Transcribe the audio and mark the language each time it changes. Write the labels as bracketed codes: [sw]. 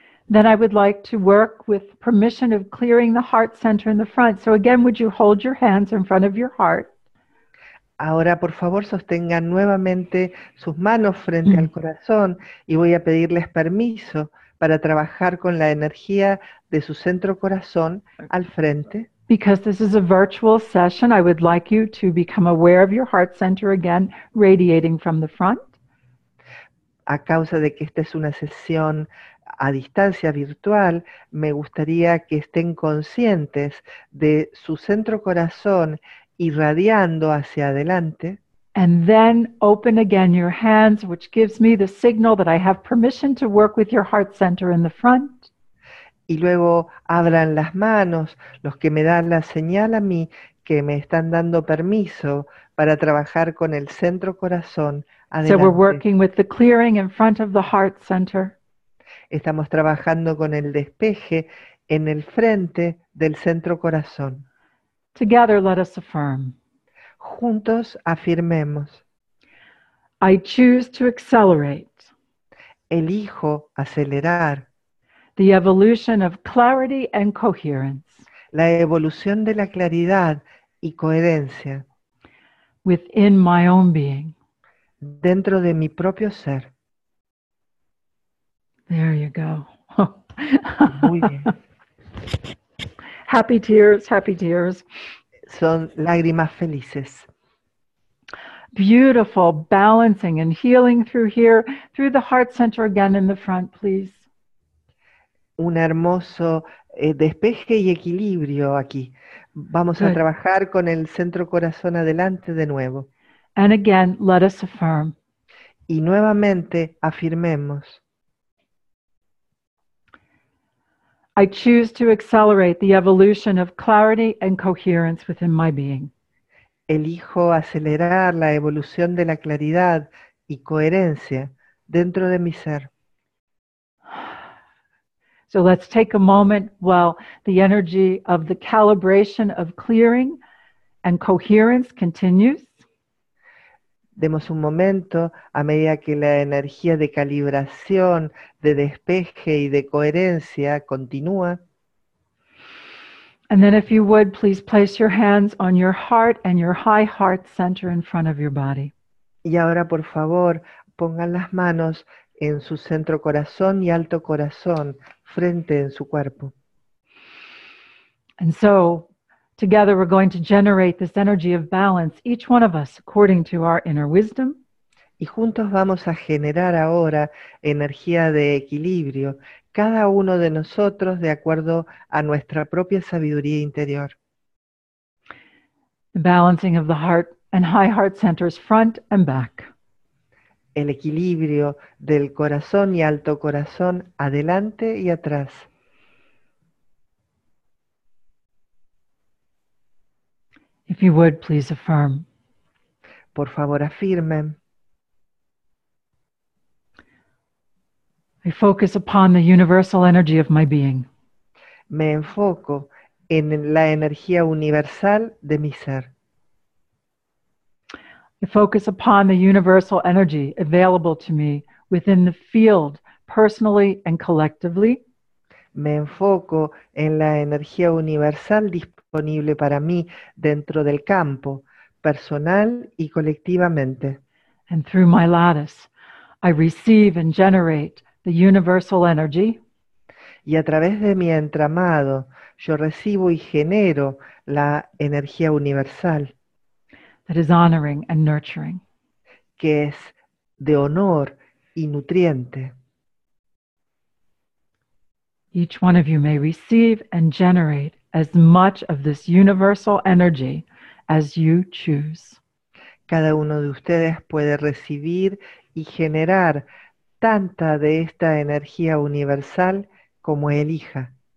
[en] Then I would like to work with permission of clearing the heart center in the front. So again, would you hold your hands in front of your heart? [es] Ahora, por favor, sostengan nuevamente sus manos frente al corazón y voy a pedirles permiso para trabajar con la energía de su centro corazón al frente. [en] Because this is a virtual session, I would like you to become aware of your heart center again, radiating from the front. [es] A causa de que esta es una sesión a distancia virtual, me gustaría que estén conscientes de su centro corazón irradiando hacia adelante. [en] And then open again your hands, which gives me the signal that I have permission to work with your heart center in the front. [es] Y luego abran las manos, los que me dan la señal a mí que me están dando permiso para trabajar con el centro corazón adelante. [en] So we're working with the clearing in front of the heart center. [es] Estamos trabajando con el despeje en el frente del centro corazón. [en] Together, let us affirm. [es] Juntos afirmemos. [en] I choose to accelerate [es] Elijo acelerar [en] the evolution of clarity and coherence [es] la evolución de la claridad y coherencia [en] within my own being. [es] dentro de mi propio ser. [en] There you go. [es] Muy bien. [en] Happy tears, happy tears. [es] Son lágrimas felices. [en] Beautiful, balancing and healing through here, through the heart center again in the front, please. [es] Un hermoso despeje y equilibrio aquí. Vamos a [en] Good. [es] trabajar con el centro corazón adelante de nuevo. [en] And again, let us affirm. [es] Y nuevamente afirmemos. [en] I choose to accelerate the evolution of clarity and coherence within my being. [es] Elijo acelerar la evolución de la claridad y coherencia dentro de mi ser. [en] So let's take a moment while the energy of the calibration of clearing and coherence continues. [es] Demos un momento a medida que la energía de calibración, de despeje y de coherencia continúa. [en] And then if you would, please place your hands on your heart and your high heart center in front of your body. [es] Y ahora, por favor, pongan las manos en su centro corazón y alto corazón, frente en su cuerpo. [en] And so together we're going to generate this energy of balance, each one of us according to our inner wisdom. [es] Y juntos vamos a generar ahora energía de equilibrio, cada uno de nosotros de acuerdo a nuestra propia sabiduría interior. [en] The balancing of the heart and high heart centers front and back. [es] El equilibrio del corazón y alto corazón adelante y atrás. [en] If you would, please affirm. [es] Por favor, afirmen. [en] I focus upon the universal energy of my being. [es] Me enfoco en la energía universal de mi ser. [en] I focus upon the universal energy available to me within the field, personally and collectively. [es] Me enfoco en la energía universal disponible para mí dentro del campo, personal y colectivamente. [en] And through my lattice, I receive and generate the universal energy [es] Y a través de mi entramado, yo recibo y genero la energía universal, [en] that is honoring and nurturing. [es] que es de honor y nutriente. [en] Each one of you may receive and generate as much of this universal energy as you choose. [es] Cada uno de ustedes puede recibir y generar tanta de esta energía universal como elija.